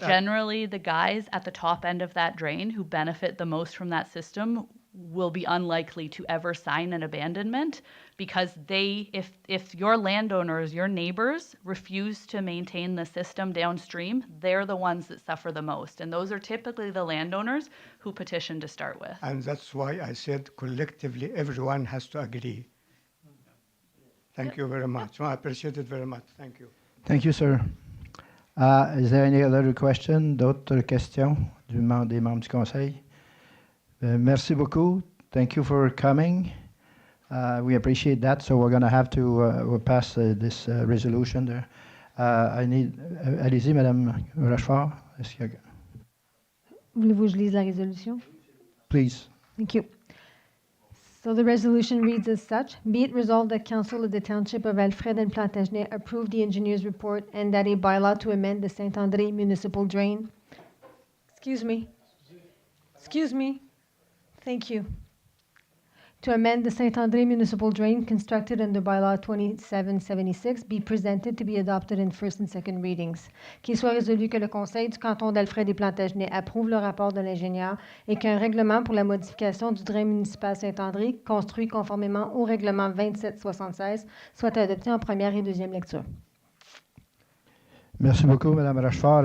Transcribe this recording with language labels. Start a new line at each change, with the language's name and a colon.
English: generally, the guys at the top end of that drain who benefit the most from that system will be unlikely to ever sign an abandonment because if your landowners, your neighbors refuse to maintain the system downstream, they're the ones that suffer the most. And those are typically the landowners who petition to start with. And that's why I said collectively, everyone has to agree. Thank you very much. I appreciate it very much. Thank you. Thank you, sir. Is there any other question?
French: D'autres questions des membres du conseil? Merci beaucoup.
English: Thank you for coming. We appreciate that. So we're going to have to we'll pass this resolution there.
French: Allez-y, Madame Rochefort. Voulez-vous que je lise la résolution?
English: Please. Thank you. So the resolution reads as such: Be it resolved that Council of the Township of Alfred and Plantagenet approve the engineer's report and that a bylaw to amend the St-André Municipal Drain. Excuse me. Thank you. To amend the St-André Municipal Drain constructed under bylaw 2776 be presented to be adopted in first and second readings.
French: Qu'il soit résolu que le Conseil du canton d'Alfred et Plantagenet approuve le rapport de l'ingénieur et qu'un règlement pour la modification du drain municipal Saint-André, construit conformément au règlement 2776, soit adopté en première et deuxième lecture. Merci beaucoup, Madame Rochefort.